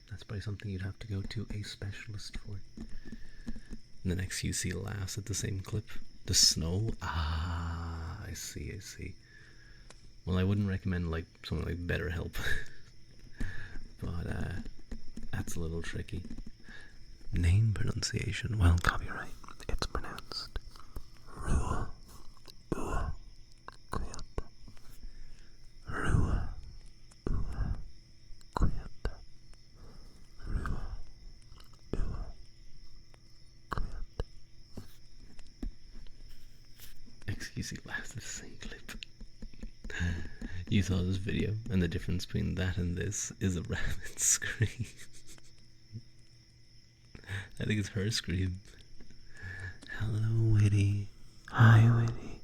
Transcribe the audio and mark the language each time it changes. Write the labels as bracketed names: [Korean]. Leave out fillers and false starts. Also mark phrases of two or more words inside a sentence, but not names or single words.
[English] That's probably something you'd have to go to a specialist for. And the next you see laughs at the same clip. The snow? Ah, I see. Well, I wouldn't recommend like something like BetterHelp. But that's a little tricky. Name pronunciation. Well, copyright. It's pronounced Rua. Ua. Kuyata. Rua. Ua. Kuyata. Rua. Ua. Kuyata. Excuse me, last the same clip. You saw this video, and the difference between that and this is a rabbit scream. I think it's her scream. Hello, Witty. Hi, Witty.